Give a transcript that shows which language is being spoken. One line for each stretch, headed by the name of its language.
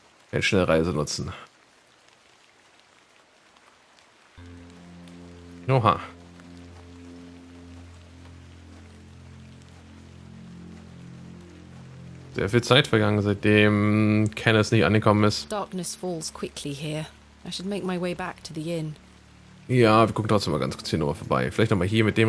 German: Keine Schnellreise nutzen. Oha. Sehr viel Zeit vergangen, seitdem Kenneth nicht angekommen ist.
English: Darkness falls quickly here. I should make my way back to the inn.
German: Ja, wir gucken trotzdem mal ganz kurz hier nochmal vorbei. Vielleicht nochmal hier mit dem